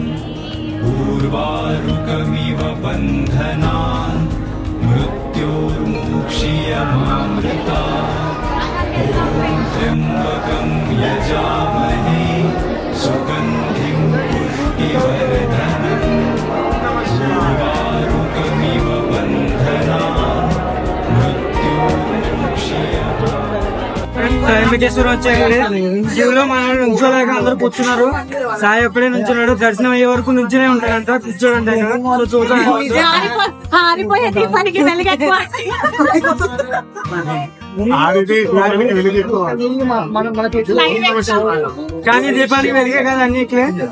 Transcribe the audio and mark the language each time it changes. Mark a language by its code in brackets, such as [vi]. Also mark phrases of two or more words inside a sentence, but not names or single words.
[sa] उर्वारुकमिव बन्धनान् मृत्योर्मुक्षीयमामृतात्। ॐ त्र्यंबकं यजामहे सुगंधिं पुष्टिवर्धनम् उर्वारुकमिव बन्धनान् [te] వెంకటేశ్వర వచ్చారు. జీవులో మన నుంచోలేక అందరూ కూర్చున్నారు. సాయి ఒక్కడే నుంచున్నాడు. దర్శనం అయ్యే వరకు నుంచునే ఉంటాడంట. కూర్చోడంట. కానీ దీపానికి వెలిగే కదా అన్నిట్లే.